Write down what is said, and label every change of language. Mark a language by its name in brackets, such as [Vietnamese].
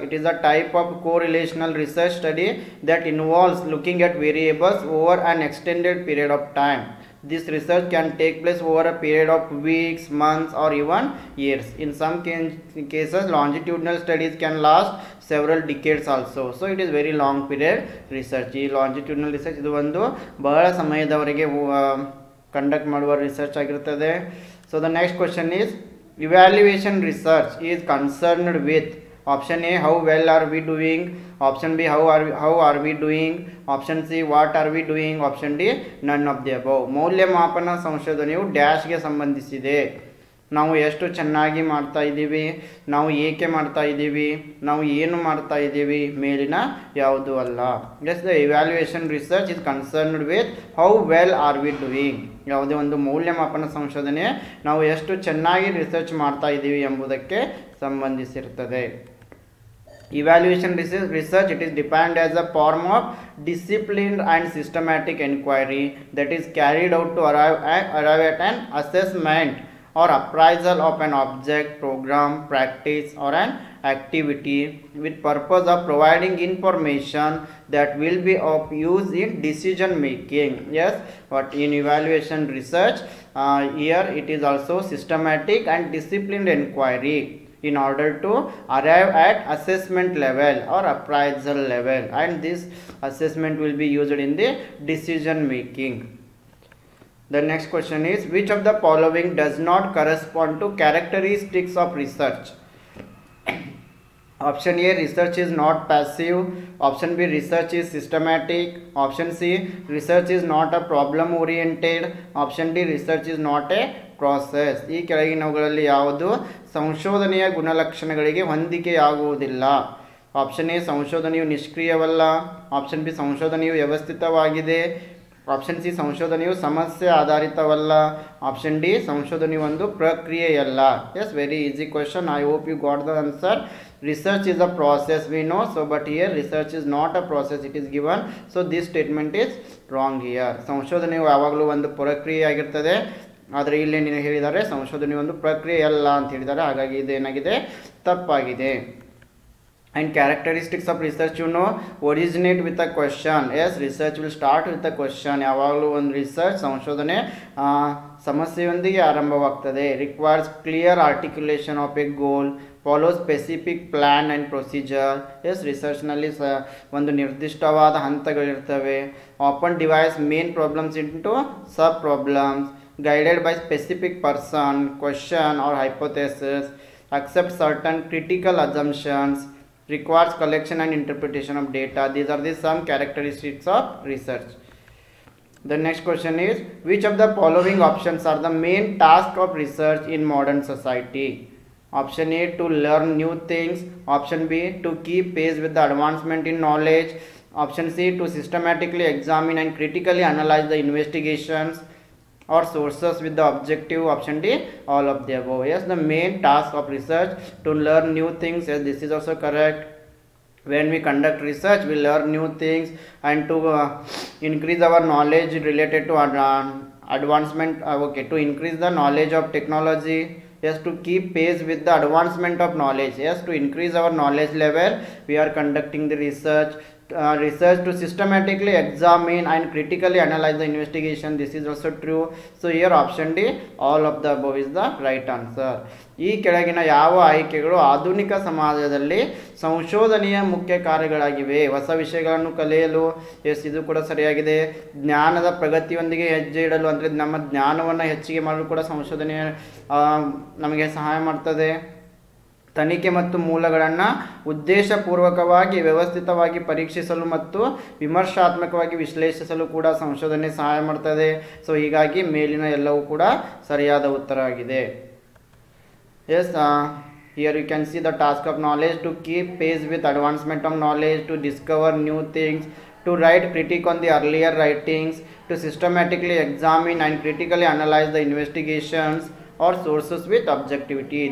[English] It is a type of correlational research study that involves looking at variables over an extended period of time. This research can take place over a period of weeks, months, or even years. In some cases, longitudinal studies can last several decades also. So it is very long period research. [Kannada] ಈ longitudinal research ಇದು ಒಂದು ಬಹಳ ಸಮಯದವರೆಗೆ conduct ಮಾಡುವ research ಆಗಿರುತ್ತದೆ. [English] So the next question is, evaluation research is concerned with option A, how well are we doing? Option B, how are we doing? Option C, what are we doing? Option D, none of the above. [Kannada] ಮೌಲ್ಯಮಾಪನ ಸಂಶೋಧನೆಯು ಡ್ಯಾಶ್ಗೆ ಸಂಬಂಧಿಸಿದೆ. ನಾವು ಎಷ್ಟು ಚೆನ್ನಾಗಿ ಮಾಡ್ತಾ ಇದ್ದೀವಿ, ನಾವು ಏಕೆ ಮಾಡ್ತಾ ಇದ್ದೀವಿ, ನಾವು ಏನು ಮಾಡ್ತಾ ಇದ್ದೀವಿ, ಮೇಲಿನ ಯಾವುದೂ ಅಲ್ಲ. [English] Yes, the evaluation research is concerned with how well are we doing. [Kannada] ಯಾವುದೇ ಒಂದು ಮೌಲ್ಯಮಾಪನ ಸಂಶೋಧನೆ ನಾವು ಎಷ್ಟು ಚೆನ್ನಾಗಿ ರಿಸರ್ಚ್ ಮಾಡ್ತಾ ಇದ್ದೀವಿ ಎಂಬುದಕ್ಕೆ ಸಂಬಂಧಿಸಿರುತ್ತದೆ. [English] Evaluation research, it is defined as a form of disciplined and systematic inquiry that is carried out to arrive at an assessment or appraisal of an object, program, practice, or an activity with purpose of providing information that will be of use in decision making. Yes, but in evaluation research, here it is also systematic and disciplined inquiry. in order to arrive at assessment level or appraisal level, and this assessment will be used in the decision making. The next question is, which of the following does not correspond to characteristics of research? Option A, research is not passive. Option B, research is systematic. Option C, research is not a problem oriented. Option D, research is not a process. [Kannada] ಈ ಕೆಳಗಿನವುಗಳಲ್ಲಿ ಯಾವುದು ಸಂಶೋಧನೆಯ ಗುಣಲಕ್ಷಣಗಳಿಗೆ ಹೊಂದಿಕೆಯಾಗುವುದಿಲ್ಲ? Option A, ಸಂಶೋಧನೆಯು ನಿಷ್ಕ್ರಿಯವಲ್ಲ. Option B, ಸಂಶೋಧನೆಯು ವ್ಯವಸ್ಥಿತವಾಗಿದೆ. Option C, ಸಂಶೋಧನೆಯು ಸಮಸ್ಯೆ ಆಧಾರಿತವಲ್ಲ. ಆಪ್ಷನ್ ಡಿ, ಸಂಶೋಧನೆಯು ಒಂದು ಪ್ರಕ್ರಿಯೆಯಲ್ಲ. [English] Yes, very easy question. I hope you got the answer. Research is a process, we know, so but here research is not a process, it is given, so this statement is wrong here. [Kannada] ಸಂಶೋಧನೆಯು ಯಾವಾಗಲೂ ಒಂದು ಪ್ರಕ್ರಿಯೆ ಆಗಿರ್ತದೆ, ಆದರೆ ಇಲ್ಲಿ ನೀನು ಹೇಳಿದ್ದಾರೆ ಸಂಶೋಧನೆ ಒಂದು ಪ್ರಕ್ರಿಯೆ ಅಲ್ಲ ಅಂತ ಹೇಳಿದ್ದಾರೆ, ಹಾಗಾಗಿ ಇದೇನಾಗಿದೆ, ತಪ್ಪಾಗಿದೆ. [English] And characteristics of research, you know, originate with a question. Yes, research will start with a question. [Kannada] ಯಾವಾಗಲೂ ಒಂದು ರಿಸರ್ಚ್ ಸಂಶೋಧನೆ ಸಮಸ್ಯೆಯೊಂದಿಗೆ ಆರಂಭವಾಗ್ತದೆ. [English] Requires clear articulation of a goal, follow specific plan and procedure. [Kannada] S, ರಿಸರ್ಚ್ನಲ್ಲಿ ಒಂದು ನಿರ್ದಿಷ್ಟವಾದ ಹಂತಗಳಿರ್ತವೆ. [English] Often divides main problems into sub problems, guided by specific person, question or hypothesis, accept certain critical assumptions, requires collection and interpretation of data. These are the some characteristics of research. The next question is, which of the following options are the main task of research in modern society? Option A, to learn new things. Option B, to keep pace with the advancement in knowledge. Option C, to systematically examine and critically analyze the investigations or sources with the objective. Option D, all of the above. Yes, the main task of research to learn new things. Yes, this is also correct. When we conduct research, we learn new things, and to increase our knowledge related to advancement, okay, to increase the knowledge of technology. Yes, to keep pace with the advancement of knowledge. Yes, to increase our knowledge level, we are conducting the research. Research to systematically examine and critically analyze the investigation. This is also true. So here option D, all of the above is the right answer. [Kannada] ಈ ಕೆಳಗಿನ ಯಾವ ಆಯ್ಕೆಗಳು ಆಧುನಿಕ ಸಮಾಜದಲ್ಲಿ ಸಂಶೋಧನೆಯ ಮುಖ್ಯ ಕಾರ್ಯಗಳಾಗಿವೆ? ಹೊಸ ವಿಷಯಗಳನ್ನು ಕಲಿಯಲು. ಎಸ್, ಇದು ಕೂಡ ಸರಿಯಾಗಿದೆ. ಜ್ಞಾನದ ಪ್ರಗತಿಯೊಂದಿಗೆ ಹೆಜ್ಜೆ ಇಡಲು, ಅಂದರೆ ನಮ್ಮ ಜ್ಞಾನವನ್ನು ಹೆಚ್ಚಿಗೆ ಮಾಡಲು ಕೂಡ ಸಂಶೋಧನೆ ನಮಗೆ ಸಹಾಯ ಮಾಡ್ತದೆ. ತನಿಖೆ ಮತ್ತು ಮೂಲಗಳನ್ನು ಉದ್ದೇಶಪೂರ್ವಕವಾಗಿ ವ್ಯವಸ್ಥಿತವಾಗಿ ಪರೀಕ್ಷಿಸಲು ಮತ್ತು ವಿಮರ್ಶಾತ್ಮಕವಾಗಿ ವಿಶ್ಲೇಷಿಸಲು ಕೂಡ ಸಂಶೋಧನೆ ಸಹಾಯ ಮಾಡ್ತದೆ. ಸೊ ಹೀಗಾಗಿ ಮೇಲಿನ ಎಲ್ಲವೂ ಕೂಡ ಸರಿಯಾದ ಉತ್ತರ ಆಗಿದೆ. [English] Yes, here you can see the task of knowledge: to keep pace with advancement of knowledge, to discover new things, to write critique on the earlier writings, to systematically examine and critically analyze the investigations or sources with objectivity.